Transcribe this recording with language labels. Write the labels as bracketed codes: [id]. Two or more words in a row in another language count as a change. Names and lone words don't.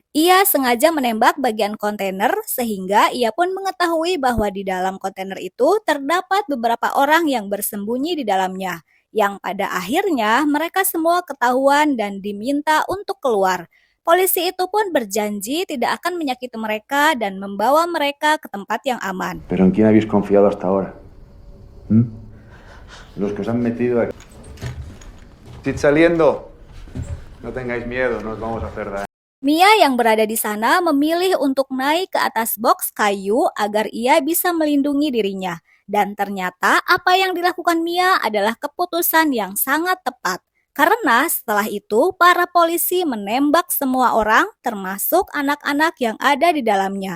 [id] Ia sengaja menembak bagian kontainer sehingga ia pun mengetahui bahwa di dalam kontainer itu terdapat beberapa orang yang bersembunyi di dalamnya. Yang pada akhirnya mereka semua ketahuan dan diminta untuk keluar. Polisi itu pun berjanji tidak akan menyakiti mereka dan membawa mereka ke tempat yang aman. [es] ¿Pero en quién habéis confiado hasta ahora? ¿Mm? Los que os han metido aquí. Id saliendo. No tengáis miedo, no os vamos a hacer daño. [id] Mia yang berada di sana memilih untuk naik ke atas boks kayu agar ia bisa melindungi dirinya. Dan ternyata apa yang dilakukan Mia adalah keputusan yang sangat tepat. Karena setelah itu para polisi menembak semua orang termasuk anak-anak yang ada di dalamnya.